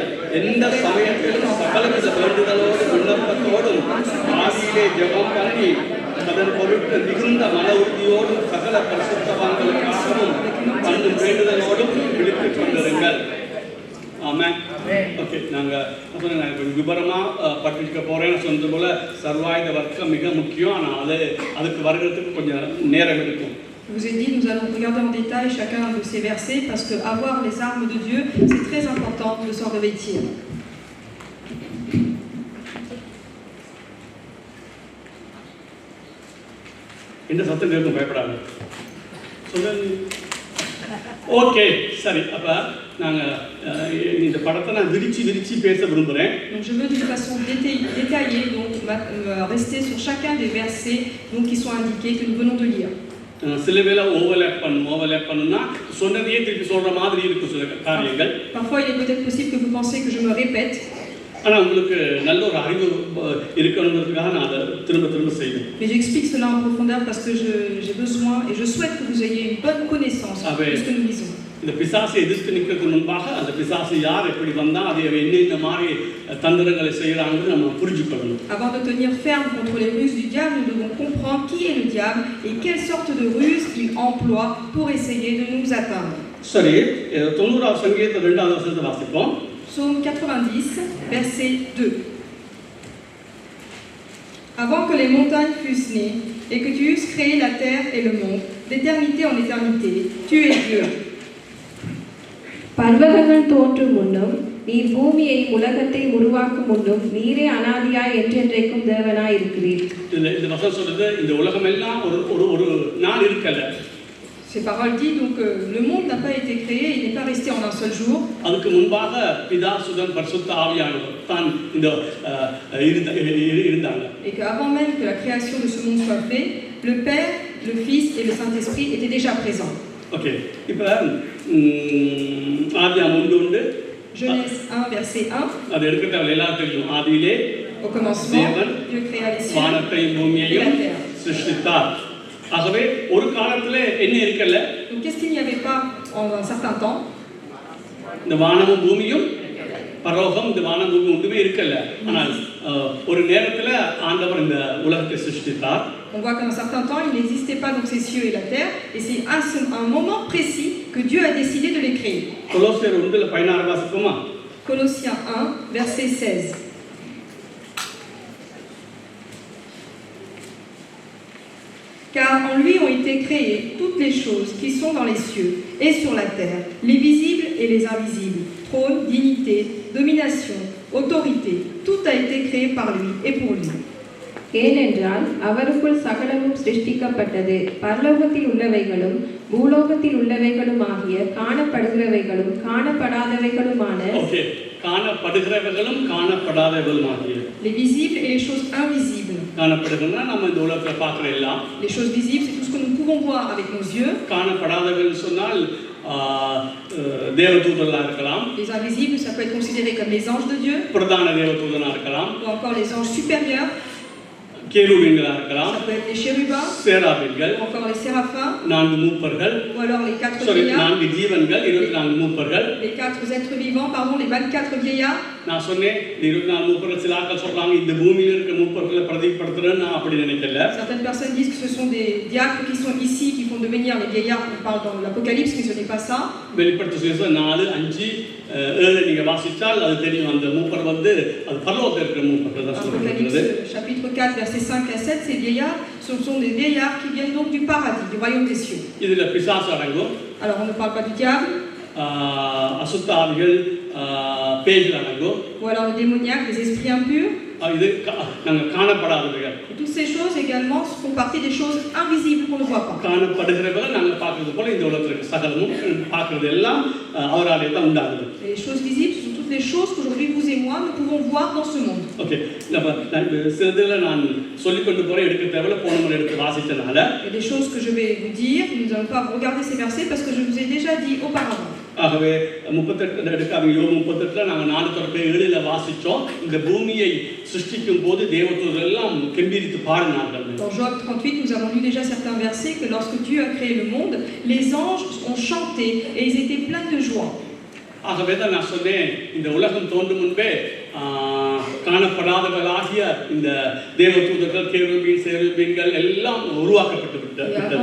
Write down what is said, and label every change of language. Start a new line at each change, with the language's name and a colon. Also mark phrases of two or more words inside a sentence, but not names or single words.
Tamil: எந்த சமயத்திலும் சகலவித வேண்டுதலோடு விண்ணப்பத்தோடும் ஆவியிலே ஜெபம் பண்ணி அதன் பொருட்டு மிகுந்த மன உறுதியோடும் சகல பரிசுத்தவான்களுக்காகவும் பண்ணும் வேண்டுதலோடும் விழித்துக் கொண்டிருங்கள். ஆமாம். ஓகே, நாங்கள் விபரமாக பட்டிருக்க போகிறேன்னு சொன்னது போல் சர்வாயுத வர்க்கம் மிக முக்கியம். ஆனால் அதுக்கு வருகிறதுக்கு கொஞ்சம் நேரம் எடுக்கும்.
French: Je vous ai dit, nous allons regarder en détail chacun de ces versets parce que avoir les armes de Dieu, c'est très important de s'en revêtir.
Tamil: இந்த சத்தம் கேட்கும், பயப்படாது. ஓகே, சரி. அப்போ நாங்கள் இந்த படத்தை நான் விரிச்சு பேச விரும்புகிறேன்.
French: Donc je veux d'une façon détaillée donc rester sur chacun des versets donc qui sont indiqués que nous venons de lire.
Tamil: சில வேளை ஓவர்லேப் பண்ணுன்னா சொன்னதையே திருப்பி சொல்கிற மாதிரி இருக்கும் சில காரியங்கள்.
French: Parfois il est peut-être possible que vous pensiez que je me répète.
Tamil: ஆனால் உங்களுக்கு நல்ல ஒரு அறிவு இருக்கணுங்கிறதுக்காக நான் அதை திரும்ப செய்வேன்.
French: Mais j'explique cela en profondeur parce que j'ai besoin et je souhaite que vous ayez une bonne connaissance de ce que nous lisons.
Tamil: இந்த பிசாசை எதிர்த்து நிற்கிறதுக்கு முன்பாக அந்த பிசாசு யார், எப்படி வந்தால் அதை என்னென்ன மாதிரி தந்திரங்களை செய்கிறாங்கன்னு நம்ம புரிஞ்சுக்கணும்.
French: Avant de tenir ferme contre les ruses du diable, nous devons comprendre qui est le diable et quelle sorte de ruse il emploie pour essayer de nous atteindre.
Tamil: சரி, 90 சங்கீதம் 2வது வசனத்தை வாசிப்போம்.
French: Psaume 90, verset 2. Avant que les montagnes fussent nées et que tu eusses créé la terre et le monde, d'éternité en éternité, tu es Dieu.
Tamil: பர்வதங்கள் தோன்றும் முன்னும் நீர் பூமியை உலகத்தை உருவாக்கும் முன்னும் நீரே அனாதியாய் என்றென்றைக்கும் தேவனாய் இருக்கிறீர். இந்த வசனம் சொல்றது இந்த உலகம் எல்லாம் ஒரு நாள் இருக்கல.
French: Ces paroles disent donc que le monde n'a pas été créé, il n'est pas resté en un seul jour.
Tamil: அதுக்கு முன்பாக பிதா சுதன் பரிசுத்த ஆவியானவர் தான் இந்த இருந்தாங்க.
French: Et que avant même que la création de ce monde soit faite, le Père, le Fils et le Saint-Esprit étaient déjà présents.
Tamil: ஓகே, இப்போ ஆதியாகமம் 1
French: Genèse 1 verset 1.
Tamil: அது எடுக்கட்டவங்க எல்லாரும் தெரியும். ஆதியிலே
French: Au commencement, Dieu créa les cieux
Tamil: வானத்தையும் பூமியையும் சிருஷ்டித்தார். ஆகவே ஒரு காலத்துல என்ன இருக்கல.
French: Donc qu'est-ce qu'il n'y avait pas en un certain temps?
Tamil: இந்த வானமும் பூமியும் பரலோகம், இந்த வானம் பூமி ஒன்றுமே இருக்கல. ஆனால் ஒரு நேரத்துல ஆண்டவர் இந்த உலகத்தை சிருஷ்டித்தார்.
French: On voit qu'à un certain temps, il n'existait pas donc ces cieux et la terre, et c'est à un moment précis que Dieu a décidé de les créer.
Tamil: கொலோசியர் 1:16 வாசிப்போமா?
French: Colossiens 1, verset 16. Car en lui ont été créées toutes les choses qui sont dans les cieux et sur la terre, les visibles et les invisibles, trône, dignité, domination, autorité, tout a été créé par lui et pour lui.
Tamil: ஏனென்றால் அவருக்குள் சகலமும் சிருஷ்டிக்கப்பட்டது, பரலோகத்தில் உள்ளவைகளும் பூலோகத்தில் உள்ளவைகளும் ஆகிய காணப்படுகிறவைகளும் காணப்படாதவைகளுமான. ஓகே, காணப்படுகிறவர்களும் காணப்படாதவர்களுமாகிய.
French: Les visibles et les choses invisibles.
Tamil: காணப்படுகிறனா நம்ம இந்த உலகத்தில் பார்க்குற எல்லாம்.
French: Les choses visibles, c'est tout ce que nous pouvons voir avec nos yeux.
Tamil: காணப்படாதவர்கள் சொன்னால் தேவதூதர்களாக இருக்கலாம்.
French: Les invisibles, ça peut être considéré comme les anges de Dieu.
Tamil: பிரதான தேவதூதனாக இருக்கலாம்.
French: Ou encore les anges supérieurs.
Tamil: கேருபீன்களாக இருக்கலாம்.
French: Ça peut être les chérubins.
Tamil: சேராபீன்கள்.
French: Ou encore les séraphins.
Tamil: 4 மூப்பர்கள்.
French: Ou alors les 4 vieillards.
Tamil: 4 ஜீவன்கள், 24 மூப்பர்கள்.
French: Les 4 êtres vivants, pardon, les 24 vieillards.
Tamil: நான் சொன்னேன் 24 மூப்பர்கள். சில ஆட்கள் சொல்றாங்க இந்த பூமியில் இருக்க மூப்பர்களை பிரதிபடுத்துறேன்னு நான் அப்படி நினைக்கல.
French: Certaines personnes disent que ce sont des diacres qui sont ici, qui font devenir les vieillards. On parle dans l'Apocalypse, mais ce n'est pas ça.
Tamil: வெளிப்படுத்த சுவிசேஷம் 4, 5, 7 நீங்க வாசிச்சால் அது தெரியும். அந்த மூப்பர் வந்து அது பரலோகத்தில் இருக்கிற மூப்பர்கள் தான் சொல்றது.
French: Apocalypse chapitre 4 versets 5 à 7, ces vieillards, ce sont des vieillards qui viennent donc du paradis, du royaume des cieux.
Tamil: இதுல பிசாசு அடங்கும்.
French: Alors on ne parle pas du diable.
Tamil: அசுத்த ஆவிகள், பேய்கள் அடங்கும்.
French: Ou alors le démoniaque, les esprits impurs.
Tamil: இது நாங்க காணப்படாதவைகள்.
French: Toutes ces choses également font partie des choses invisibles qu'on ne voit pas.
Tamil: காணப்படுகிறவர்கள் நாங்க பார்க்கிறது போல இந்த உலகத்தில் இருக்க சகலமும் பார்க்கிறது எல்லாம் அவராலே தான் உண்டாகுது.
French: Les choses visibles, ce sont toutes les choses qu'aujourd'hui vous et moi nous pouvons voir dans ce monde.
Tamil: ஓகே, சிலதுல நான் சொல்லிக்கொண்டு போறேன், எடுக்க தேவையில்ல, போன முறை எடுத்து வாசிச்சனால.
French: Il y a des choses que je vais vous dire, nous n'allons pas regarder ces versets parce que je vous ai déjà dit auparavant.
Tamil: ஆகவே 38 எடுக்காம யோபு 38ல நாங்க 4:7 வாசிச்சோம். இந்த பூமியை சிருஷ்டிக்கும் போது தேவதூதர்கள் எல்லாம் கெம்பீரித்து பாடினார்கள்.
French: Dans Job 38, nous avons lu déjà certains versets que lorsque Dieu a créé le monde, les anges ont chanté et ils étaient pleins de joie.
Tamil: ஆகவே தான் நான் சொன்னேன், இந்த உலகம் தோன்றும் முன்பே காணப்படாதவர்களாகிய இந்த தேவதூதர்கள், கேருபீன், சேருபீன்கள் எல்லாம் உருவாக்கப்பட்டு விட்டது.